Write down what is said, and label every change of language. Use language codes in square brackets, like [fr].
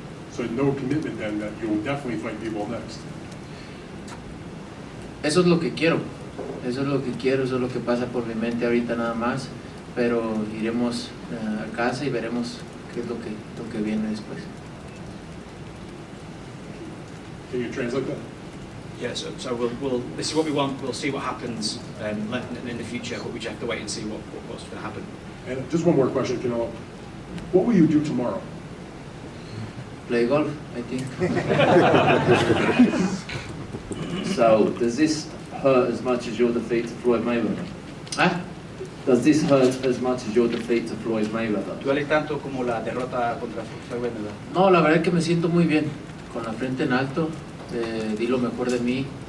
[en] So no commitment then that you'll definitely fight Bivol next? [es] Eso es lo que quiero, eso es lo que pasa por mi mente ahorita nada más, pero iremos a casa y veremos qué es lo que viene después. [en] Can you translate that? Yeah, so we'll this is what we want. We'll see what happens in the future, but we just have to wait and see what's going to happen. And just one more question, Canelo. What will you do tomorrow? Play golf, I think. So, does this hurt as much as your defeat to Floyd Mayweather? ¿Ah? Does this hurt as much as your defeat to Floyd Mayweather? [es] ¿Duele tanto como la derrota contra Floyd Mayweather? No, la verdad es que me siento muy bien, con la frente en alto, di lo mejor de mí,